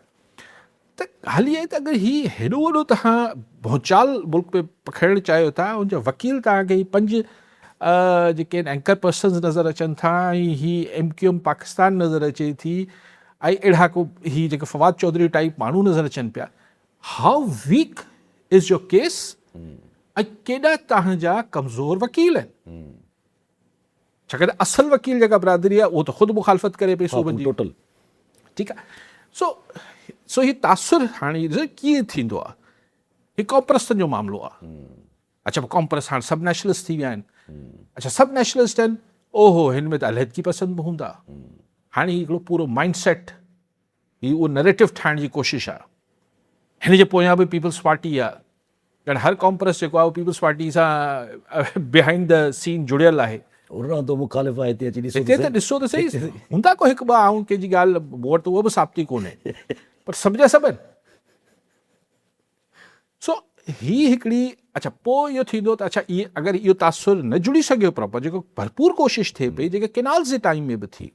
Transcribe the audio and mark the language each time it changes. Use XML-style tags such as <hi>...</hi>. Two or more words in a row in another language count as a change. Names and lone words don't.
<sd>त हाली आहे त अगरि हीउ हेॾो वॾो तव्हां भौचाल मुल्क में पखिड़णु चाहियो था, उनजा वकील तव्हांखे ही 5 जेके</sd> <en>anchor persons</en> <sd>नज़र अचनि था, ऐं ही MQM पाकिस्तान नज़र अचे थी, ऐं अहिड़ा को ही जेके फवाद चौधरी टाइप माण्हू नज़र अचनि पिया।</sd> <en>how weak is your case,</en> <sd>ऐं केॾा तव्हांजा कमज़ोर वकील आहिनि। छाकाणि त असल वकील जेका बिरादरी आहे उहो त ख़ुदि मुखालफ़त करे पई सूबनि जी, टोटल। ठीकु आहे। सो ही तासुर हाणे कीअं थींदो आहे, ही क़ौम परस्तनि जो मामिलो आहे। अच्छा, क़ौम परस्त हाणे सब नेशनलिस्ट थी विया आहिनि। अच्छा, सब नेशनलिस्ट आहिनि, ओहो हिन में त अलहदगी पसंद बि हूंदा। हाणे हिकिड़ो पूरो</sd> <en>mind set,</en> <sd>ही उहो नैरेटिव ठाहिण जी कोशिशि आहे। हिन जे पोयां बि पीपल्स पार्टी आहे, कारण हर क़ौम परस्त जेको आहे उहो पीपल्स पार्टी सां</sd> <en>behind the scene</en> <sd>जुड़ियल आहे। तो मुखालिफ़ आहे, हिते त ॾिसो त सही, हूंदा को 1-2 आऊं कंहिंजी ॻाल्हि मूं वटि उहो बि साबिती कोन्हे, पर सभ जा सभु आहिनि। सो ही हिकिड़ी, अच्छा पोइ इहो थींदो त अच्छा इहे अगरि इहो तासुर न जुड़ी सघियो प्रॉपर, जेको भरपूर कोशिशि थिए पई, जेके केनाल्स जे टाइम में बि थी।</sd>